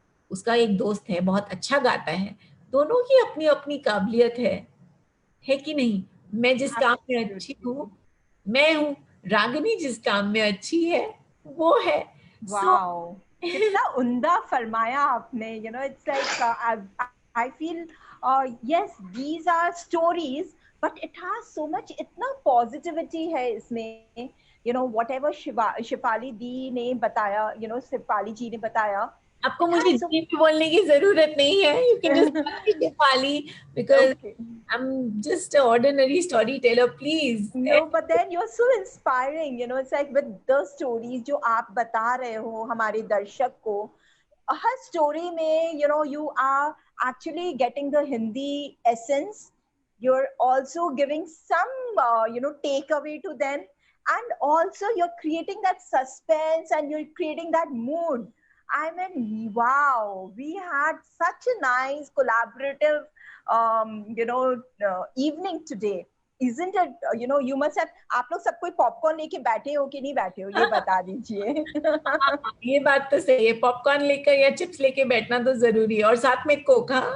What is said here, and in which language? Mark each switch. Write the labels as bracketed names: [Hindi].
[Hindi] उसका एक दोस्त है बहुत अच्छा गाता है, दोनों की अपनी अपनी काबिलियत है कि नहीं? मैं जिस काम में अच्छी हूँ, मैं हूँ। रागिनी जिस काम में अच्छी है वो है। सो वाओ, कितना उम्दा फरमाया आपने। [English] You know, it's like I feel yes, these are stories, but it has so much, [Hindi] इतना positivity है इसमें। [English] You know, whatever [Hindi] शिफाली दी ने बताया, you know, शिफाली जी ने बताया, आपको मुझे जी भी बोलने की जरूरत नहीं है. [English] You can just call me Shefali because Okay. I'm just an ordinary storyteller, please. No, but then you're so inspiring, you know, it's like with the stories [Hindi] जो आप बता रहे हो हमारे दर्शक को, [English] हर story में, you know, you are actually getting the Hindi essence. You're also giving some, you know, takeaway to them. And also you're creating that suspense and you're creating that mood. I mean, wow, we had such a nice collaborative, you know, evening today. Isn't it, you know, you must have, [Hindi] आप लोग सब कोई popcorn लेके बैठे हो कि नहीं बैठे हो, ये बता दीजिए. ये बात तो सही है, पॉपकॉर्न लेकर या चिप्स लेके बैठना तो जरूरी है, और साथ में कोक.